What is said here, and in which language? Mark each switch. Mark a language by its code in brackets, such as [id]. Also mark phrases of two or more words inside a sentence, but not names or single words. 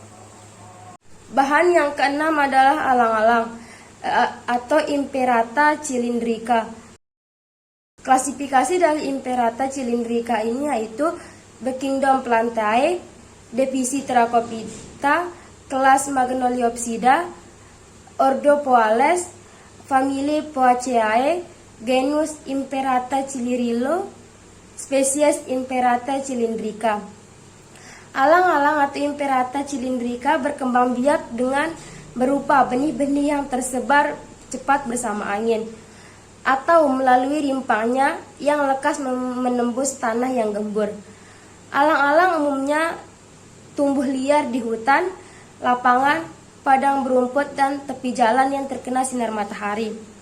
[id] Bahan yang keenam adalah alang-alang atau Imperata cylindrica. Klasifikasi dari Imperata cylindrica ini yaitu Kingdom Plantae, divisi Thracophyta, kelas Magnoliopsida, ordo Poales, familia Poaceae, genus Imperata cilirillo, spesies Imperata cylindrica. Alang-alang atau Imperata cylindrica berkembang biak dengan berupa benih-benih yang tersebar cepat bersama angin atau melalui rimpangnya yang lekas menembus tanah yang gembur. Alang-alang umumnya tumbuh liar di hutan, lapangan, padang berumput, dan tepi jalan yang terkena sinar matahari.